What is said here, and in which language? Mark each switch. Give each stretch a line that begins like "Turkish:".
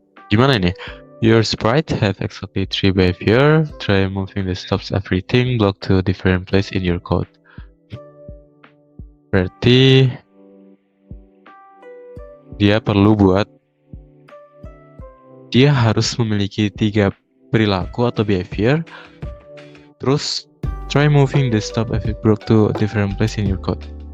Indonesian: Gimana ini?
English: Your sprite have exactly 3 behavior. Try moving the stops everything block to a different place in your code.
Indonesian: Berarti dia harus memiliki 3 perilaku atau behavior.
English: Terus try moving the stop every block to a different place in your code.